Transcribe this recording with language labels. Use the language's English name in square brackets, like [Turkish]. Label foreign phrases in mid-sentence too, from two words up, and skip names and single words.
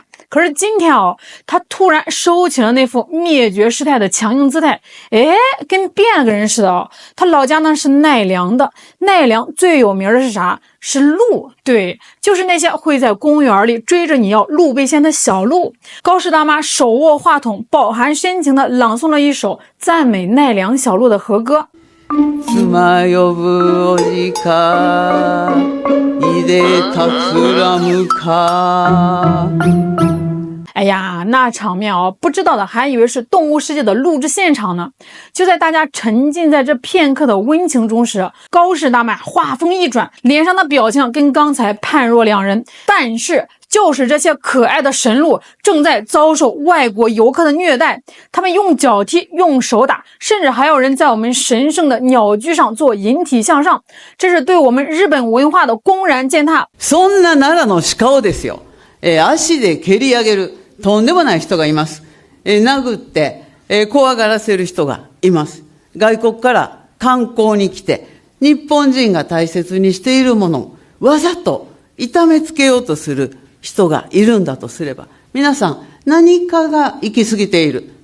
[Chinese] 可是今天她突然收起了那副灭绝师太的强硬姿态，跟变了个人似的她老家呢是奈良的，奈良最有名的是啥？是鹿，对，就是那些会在公园里追着你要鹿背仙的小鹿。高市大妈手握话筒，饱含深情地朗诵了一首赞美奈良小鹿的和歌。 [Japanese] 妻呼ぶおじかいでたつらむか。 [Chinese] 哎呀，那场面不知道的还以为是动物世界的录制现场呢。就在大家沉浸在这片刻的温情中时，高市大妈话锋一转，脸上的表情跟刚才判若两人。但是就是这些可爱的神鹿正在遭受外国游客的虐待，他们用脚踢，用手打，甚至还有人在我们神圣的鸟居上做引体向上，这是对我们日本文化的公然践踏。 [Japanese] そんな奈良の鹿をですよ、足で蹴り上げるとんでもない人がいます。殴って、怖がらせる人がいます。外国から観光に来て、日本人が大切にしているものをわざと痛めつけようとする人がいるんだとすれば、皆さん何かが行き過ぎている。